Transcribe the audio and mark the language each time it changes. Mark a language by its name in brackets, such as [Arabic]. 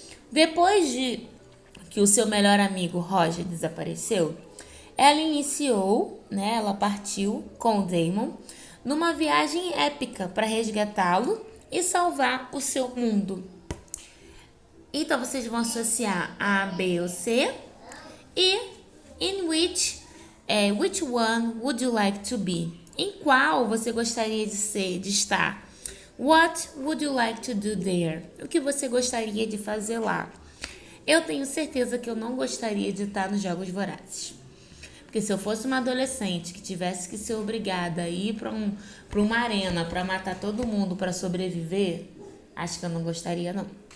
[Portuguese] Depois de que o seu melhor amigo Roger desapareceu, ela partiu com o Damon numa viagem épica para resgatá-lo e salvar o seu mundo. Então vocês vão associar A, B ou C e [English] in which one would you like to be? [Portuguese] Em qual você gostaria de estar? [English] What would you like to do there? [Portuguese] O que você gostaria de fazer lá? Eu tenho certeza que eu não gostaria de estar nos Jogos Vorazes. Porque se eu fosse uma adolescente que tivesse que ser obrigada a ir para uma arena para matar todo mundo para sobreviver, acho que eu não gostaria não.